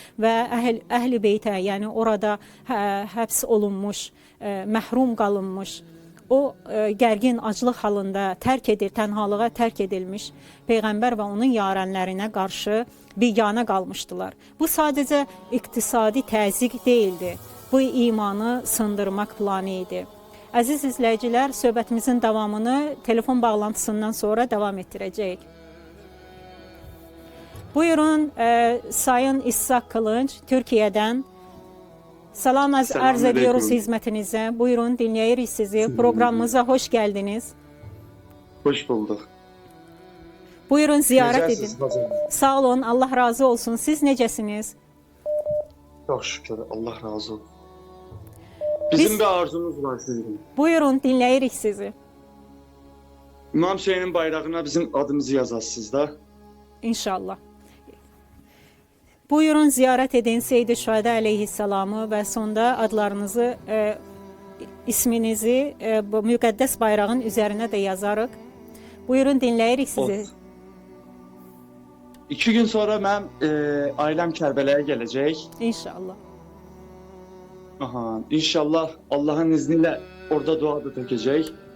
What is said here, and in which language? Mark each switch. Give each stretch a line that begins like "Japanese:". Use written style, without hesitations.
Azerbaijani: Və əhl-i beytə, yəni orada həbs olunmuş, məhrum qalınmış, o gərgin aclıq halında tənhalığa tərk edilmiş Peyğəmbər və onun yarənlərinə qarşı biganə qalmışdılar. Bu sadəcə iqtisadi təzyiq deyildi. Bu imanı sındırmaq planı idi. Əziz izləyicilər, söhbətimizin davamını telefon bağlantısından sonra davam etdirəcəyik.
Turkish: Buyurun, Sayın İshak Kılınç, Türkiye'den. Salam arz ediyoruz hizmetinize.
Azerbaijani: Buyurun, dinleyirik sizi.
Turkish: Programımıza hoş geldiniz. Hoş bulduk. Buyurun, ziyaret edin. Hocam?
Azerbaijani: Sağ olun, Allah razı olsun. Siz necəsiniz?
Turkish: Çok şükür, Allah razı olsun. Bizim bir arzumuz var sizin.
Azerbaijani: Buyurun, dinləyirik sizi. İmam Hüseynin bayrağına bizim adımızı yazasınız da. İnşallah. Buyurun, ziyaret edin Seyyid-i Şühədə əleyhissalamı və sonda adlarınızı, isminizi bu müqəddəs bayrağın üzərinə də yazarıq. Buyurun, dinləyirik sizi. Olsun. 2 gün sonra mən ailəm Kərbələyə gələcək. İnşallah.
Turkish: Aha, inşallah Allah'ın izniyle orada dua da tökecek.